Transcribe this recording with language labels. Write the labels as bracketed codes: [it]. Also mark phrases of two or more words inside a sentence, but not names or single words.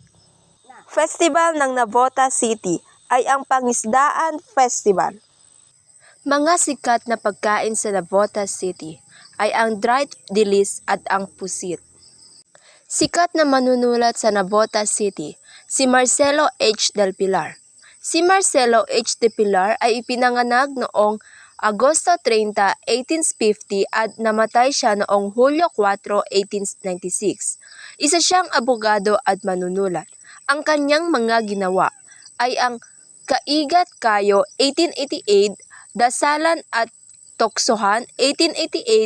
[tl] Festival ng Navotas City ay ang Pangisdaan Festival. Mga sikat na pagkain sa Navotas City ay ang dried dilis at ang pusit. Sikat na manunulat sa Navotas City, si Marcelo H. del Pilar. Si Marcelo H. del Pilar ay ipinanganak noong Agosto 30, 1850 at namatay siya noong Hulyo 4, 1896. Isa siyang abogado at manunulat. Ang kanyang mga ginawa ay ang Kaigat Kayo 1888, Dasalan at Toksohan 1888.